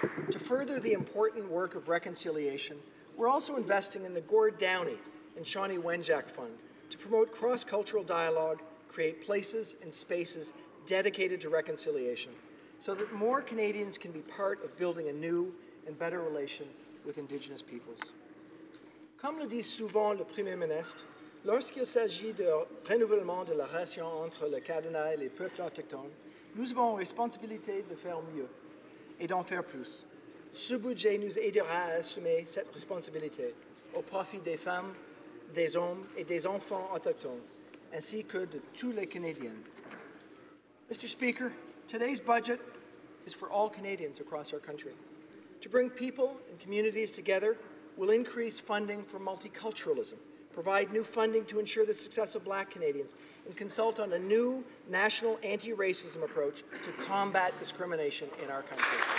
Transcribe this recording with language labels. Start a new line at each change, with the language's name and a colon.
English: To further the important work of reconciliation, we're also investing in the Gord Downey and Shawnee Wenjack Fund to promote cross-cultural dialogue, create places and spaces dedicated to reconciliation, so that more Canadians can be part of building a new and better relation with Indigenous peoples.
French: Comme le dit souvent le Premier ministre, lorsqu'il s'agit de renouvellement de la relation entre le Canada et les peuples autochtones, nous avons la responsabilité de faire mieux et d'en faire plus. Ce budget nous aidera à assumer cette responsabilité au profit des femmes, des hommes et des enfants autochtones, ainsi que de tous les Canadiens.
English: Mr. Speaker, today's budget is for all Canadians across our country. To bring people and communities together will increase funding for multiculturalism, provide new funding to ensure the success of Black Canadians, and consult on a new national anti-racism approach to combat discrimination in our country.